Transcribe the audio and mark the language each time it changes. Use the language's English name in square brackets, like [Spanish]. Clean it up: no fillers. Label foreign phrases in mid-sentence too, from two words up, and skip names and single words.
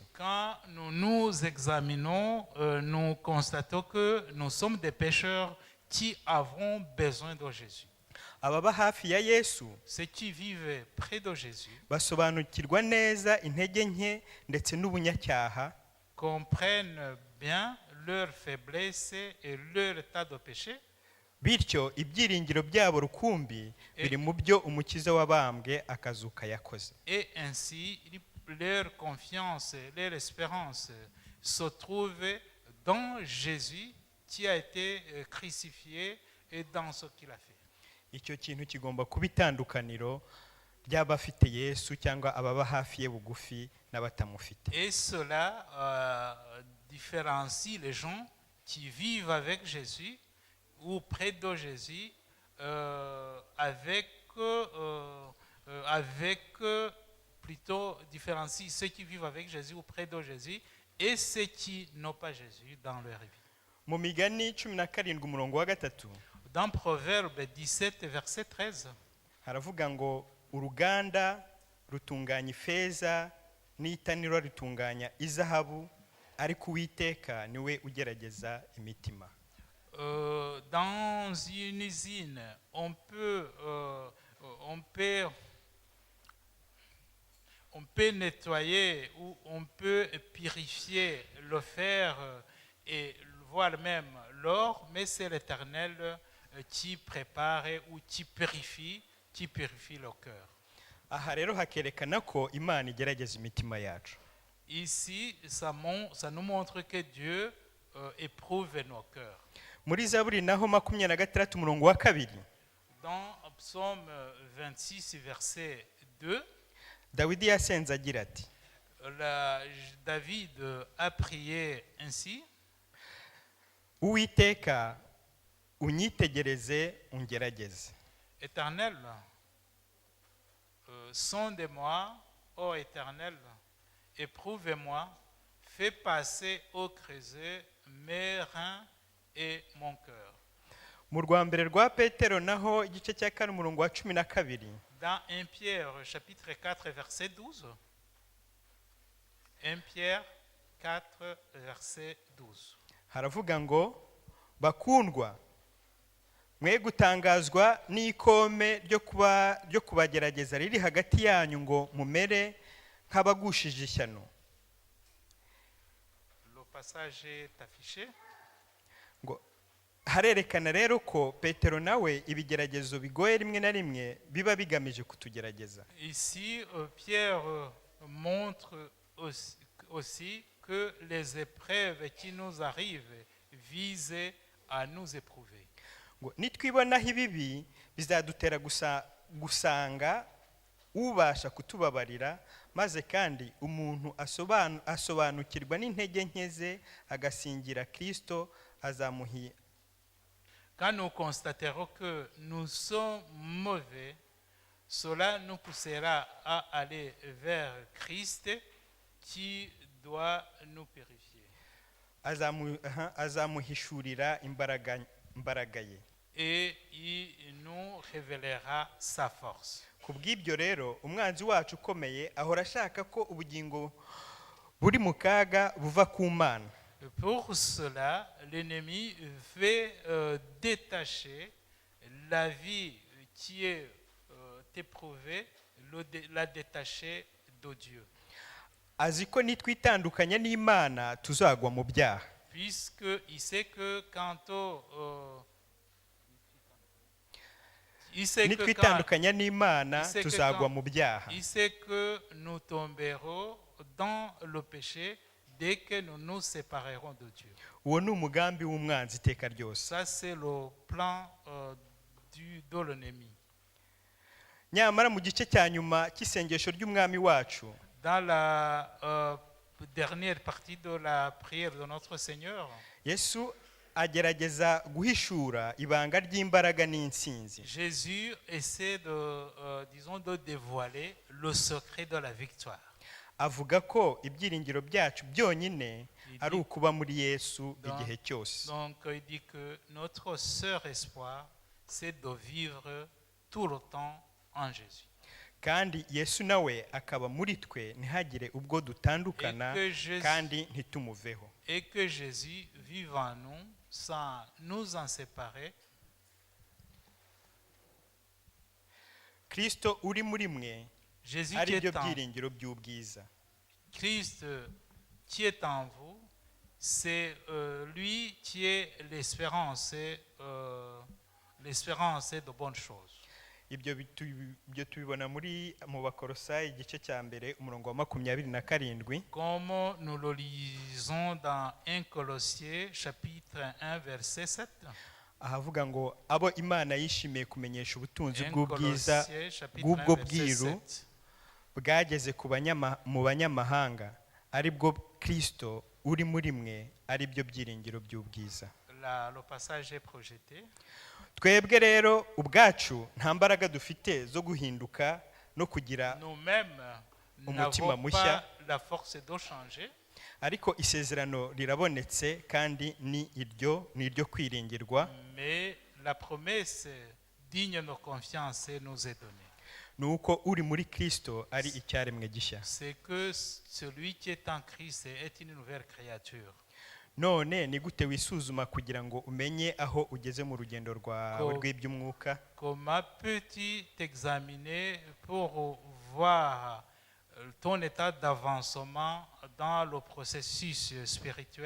[French] Quand nous nous examinons, nous constatons que nous sommes des pécheurs qui avons besoin de Jésus. [Kinyarwanda] Ababa hafi ya Yesu [French] Ceux qui vivent près de Jésus [Kinyarwanda] basobanukirwa neza intege nke ndetse n'ubunyacyaha, [French] comprennent bien leur faiblesse et leur état de péché. [Kinyarwanda] bityo ibyiringiro byabo rukumbi biri mu byo umukiza wabambwe akazuka yakoze. [French] Et ainsi, leur confiance, leur espérance se trouve dans Jésus qui a été crucifié et dans ce qu'il a fait. [Kinyarwanda] Icyo kintu kigomba kuba itandukaniro ry'abafite Yesu cyangwa ababa hafi ye bugufi n'abatamufite. [French] Et cela différencie les gens qui vivent avec Jésus ou près de Jésus plutôt différencie ceux qui vivent avec Jésus ou près de Jésus et ceux qui n'ont pas Jésus dans leur vie. [Kinyarwanda] Mu Migani 17 umurongo wa 3 [French] Dans Proverbe 17 verset 13, [Kinyarwanda] haravuga ngo uruganda rutunganya ifeza n'itaniro ritunganya izahabu ariko Uwiteka niwe ugerageza imitima. [French] Dans une usine, on peut nettoyer ou on peut purifier le fer et voire même l'or, mais c'est l'Éternel qui prépare ou qui purifie le cœur. [Kinyarwanda] Aha rero hakerekana ko Imana igerageza imitima yacu. [French] Ici, ça nous montre que Dieu éprouve nos cœurs. [Kinyarwanda] Muri Zaburi naho 26 umurongo wa 2 [French] Dans Psaume 26 verset 2, [Kinyarwanda] Dawidi yasenze agira ati [French] David a prié ainsi: [Kinyarwanda] Uwiteka unyitegereze ungerageze. [French] Éternel, sonde-moi, ô Éternel, éprouve-moi, fais passer au creuset mes reins et mon cœur. [Kinyarwanda] Mu rwambere rwa Petero naho igice cya 4 umurongo wa 12 [French] Dans 1 Pierre chapitre 4 verset 12. 1 Pierre 4 verset 12. [Kinyarwanda] haravuga ngo bakundwa mwe gutangazwa n'ikome ryo kubagerageza riri hagati yanyu ngo mumere nk'abagushije ishyano. [French] Le passage est affiché. [Kinyarwanda] Ngo harerekana rero ko Petero nawe ibigeragezo bigoye rimwe na rimwe biba bigamije kutugerageza. [French] Ici, Pierre montre aussi que les épreuves qui nous arrivent visent à nous éprouver. [Kinyarwanda] Ngo nitwibonaho ibibi bizadutera gusanga ubasha kutubabarira, maze kandi umuntu asobanukirwa n'intege nke ze agasingira Kristo azamuhi. [French] Quand nous constaterons que nous sommes mauvais, cela nous poussera à aller vers Christ qui doit nous purifier. [Kinyarwanda] azamuhishurira imbaraga ye. [French] Et il nous révélera sa force. [Kinyarwanda] Ku bw'ibyo rero umwanzi wacu ukomeye ahora ashaka ko ubugingo buri mu kaga buva ku Mana. [French] Pour cela, l'ennemi veut détacher la vie qui est éprouvée, la détacher de Dieu. [Kinyarwanda] Azi ko nitwitandukanya n'Imana tuzagwa mu byaha. [French] Puisqu'il sait que il sait que nous tomberons dans le péché dès que nous nous séparerons de Dieu. [Kinyarwanda] Uwo ni umugambi w'umwanzi iteka ryose. [French] Ça c'est le plan de l'ennemi. [Kinyarwanda] Nyamara mu gice cya nyuma cy'isengesho ry'umwami wacu, [French] dans la dernière partie de la prière de notre Seigneur, [Kinyarwanda] Yesu agerageza guhishura ibanga ry'imbaraga n'intsinzi. [French] Jésus essaie de dévoiler le secret de la victoire. [Kinyarwanda] Avuga ko ibyiringiro byacu byonyine ari ukuba muri Yesu igihe cyose. [French] Donc il dit que notre seul espoir c'est de vivre tout le temps en Jésus. [Kinyarwanda] Kandi Yesu nawe akaba muri twe ntihagire ubwo dutandukana kandi ntitumuveho. [French] Et que Jésus vive en nous sans nous en séparer. [Kinyarwanda] Kristo uri muri mwe ari byo byiringiro by'ubwiza. [French] Christ qui est en vous, c'est lui qui est l'espérance de bonnes choses. [Kinyarwanda] Ibyo tubibona mu Bakolosayi igice cya mbere umurongo wa 27. [French] Comme nous le lisons dans 1 Colossiens chapitre 1 verset 7. [Kinyarwanda] Ahavuga ngo abo Imana yishimiye kumenyesha ubutunzi bw'ubwiza bw'ubwo bwiru bwageze mu banyamahanga ari bwo Kristo uri muri mwe ari byo byiringiro by'ubwiza. [French] Le passage est projeté. [Kinyarwanda] Twebwe rero ubwacu nta mbaraga dufite zo guhinduka no kugira umutima mushya, ariko isezerano rirabonetse kandi ni iryo kwiringirwa. [French] Mais la promesse digne de confiance nous est donnée. [Kinyarwanda] Nuko uri muri Kristo ari icyaremwe gishya. [French] C'est que celui qui est en Christ est une nouvelle créature. [Kinyarwanda] None ni gute wisuzuma kugira ngo umenye aho ugeze mu rugendo rwawe rw'iby'umwuka? [French] Comment peux-tu t'examiner pour voir ton état d'avancement dans le processus spirituel?